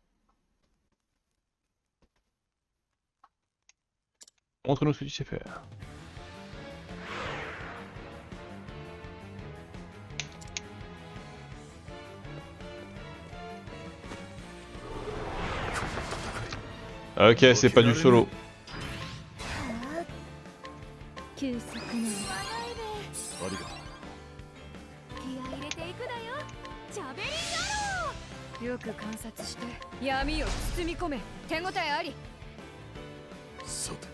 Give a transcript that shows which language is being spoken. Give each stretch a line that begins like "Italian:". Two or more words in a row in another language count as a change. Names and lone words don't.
French: Montre-nous ce que tu sais faire. Ok, c'est pas du solo.
Japanese: 急速なありがと気合い入れていくだよチャベリン野郎よく観察して闇を包み込め手応えありう。さて、